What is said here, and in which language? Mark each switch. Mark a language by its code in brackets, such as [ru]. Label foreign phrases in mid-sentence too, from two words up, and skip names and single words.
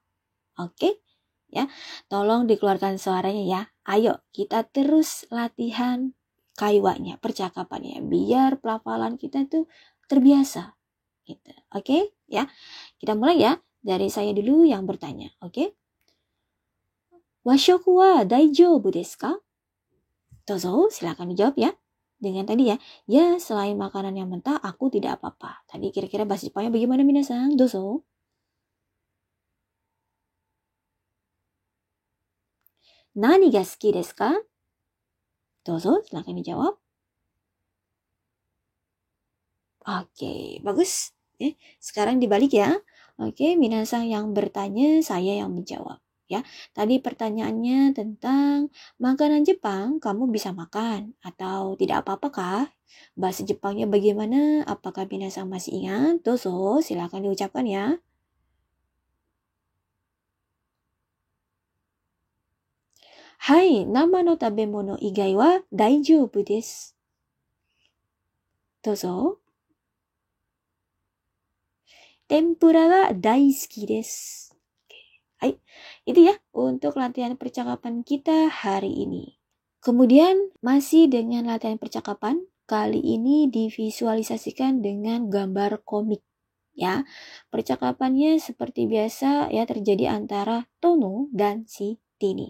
[id] Oke? Ya. Tolong dikeluarkan suaranya ya. Ayo kita terus latihan kaiwanya, percakapannya biar pelafalan kita tuh terbiasa gitu. Oke? Ya. Kita mulai ya. Dari saya dulu yang bertanya, oke? [ja] 和食は大丈夫ですか? [id] Dozo, silakan dijawab ya. Dengan tadi ya, ya selain makanan yang mentah, aku tidak apa-apa. Tadi kira-kira bahasa Jepangnya bagaimana minasan? Dozo. [ja] 何が好きですか? [id] Dozo, silakan dijawab. Oke, bagus. Sekarang dibalik ya. Oke, minasan yang bertanya, saya yang menjawab. Ya, tadi pertanyaannya tentang makanan Jepang, kamu bisa makan atau tidak apa-apa kah? Bahasa Jepangnya bagaimana? Apakah minasan masih ingat? Dozo, silakan diucapkan ya. [ja] はい、生の食べ物以外は大丈夫です. [id] Dozo. [ja] 天ぷらが大好きです. [id] Hai, itu ya untuk latihan percakapan kita hari ini. Kemudian masih dengan latihan percakapan, kali ini divisualisasikan dengan gambar komik. Ya, percakapannya seperti biasa ya terjadi antara Tono dan si Tini.